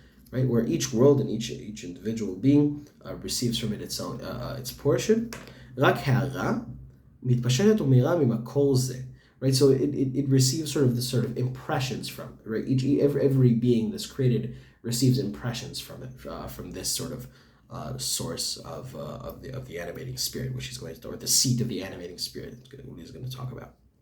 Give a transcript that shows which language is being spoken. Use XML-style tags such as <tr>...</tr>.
<en>Right, where each world and each individual being receives from it its portion.</en> <he>רק הערה מתפשטת ומאירה ממקור זה.</he> <en>right? So it receives sort of impressions from it, right? Every being that's created receives impressions from it, from this sort of source of the animating spirit, which he's going to, or the seat of the animating spirit, what he's going to talk about.</en>